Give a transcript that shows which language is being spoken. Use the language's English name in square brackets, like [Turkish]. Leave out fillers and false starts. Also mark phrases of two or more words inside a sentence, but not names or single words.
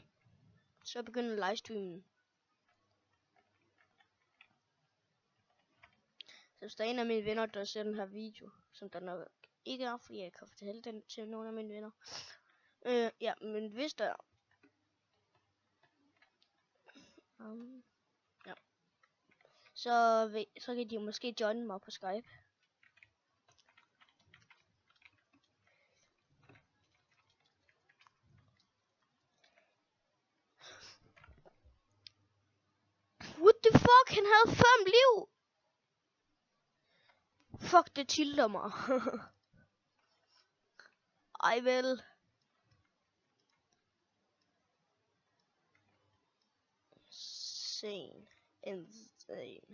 [Danish] Så begynder livestreamen. Så hvis der er en af mine venner, der ser den her video, som der nok ikke er, fordi jeg kan fortælle den til nogle af mine venner. Ja, men hvis der ja. Så kan de måske joine mig på Skype. [English] What the fuck? [Danish] Han havde 5 liv! Fuck, det tilter mig. Ej vel. Insane.